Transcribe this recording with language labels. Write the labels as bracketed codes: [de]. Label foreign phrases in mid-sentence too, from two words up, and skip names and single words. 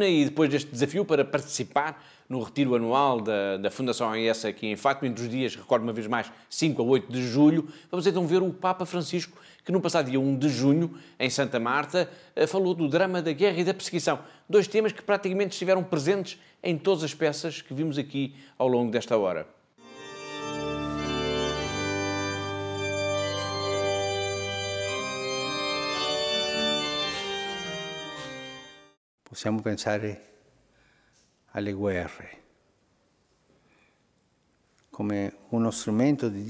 [pt] E depois deste desafio para participar no retiro anual da Fundação AES aqui em Fátima, entre os dias, recordo uma vez mais, 5 a 8 de julho, vamos então ver o Papa Francisco, que no passado dia 1 de junho, em Santa Marta, falou do drama da guerra e da perseguição. Dois temas que praticamente estiveram presentes em todas as peças que vimos aqui ao longo desta hora. [it] Possiamo pensare alle guerre come uno strumento di